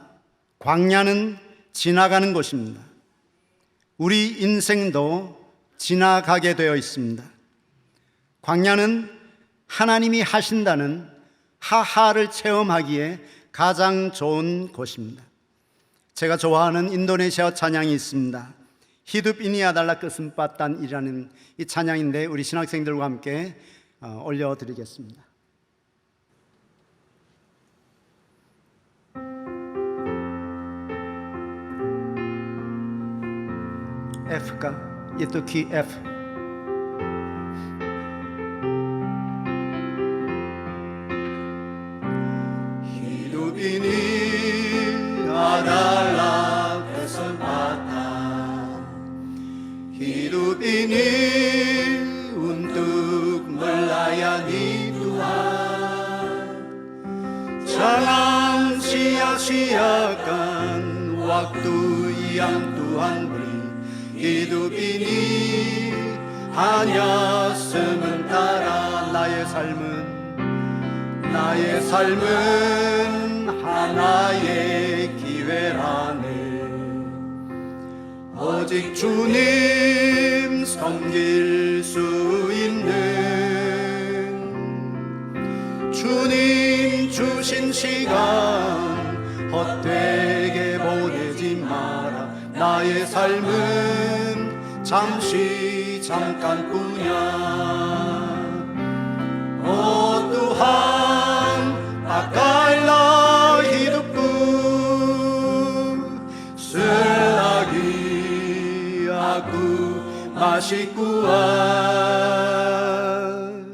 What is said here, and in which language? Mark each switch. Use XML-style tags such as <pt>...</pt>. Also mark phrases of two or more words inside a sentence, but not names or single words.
<ko>광야는 지나가는 곳입니다. 우리 인생도 지나가게 되어 있습니다. 광야는 하나님이 하신다는 하하를 체험하기에 가장 좋은 곳입니다. 제가 좋아하는 인도네시아 찬양이 있습니다.</ko> <id>Hidup ini adalah kesempatan</id> <ko>이라는 이 찬양인데 우리 신학생들과 함께 올려드리겠습니다. F가 itu key F.</ko> <id>Hidup ini adalah kesempatan. Hidup ini untuk melayani Tuhan. Jangan sia-siakan waktu yang Tuhan beri. Hidup ini hanya sementara.</id> <ko>나의 삶은 하나의 기회라네. 오직 주님 섬길 수 있는 주님 주신 시간 헛되게 보내지 마라. 나의 삶은 잠깐뿐이야.</ko> <id>Tuhan, pakailah hidupku selagi aku masih kuat.</id>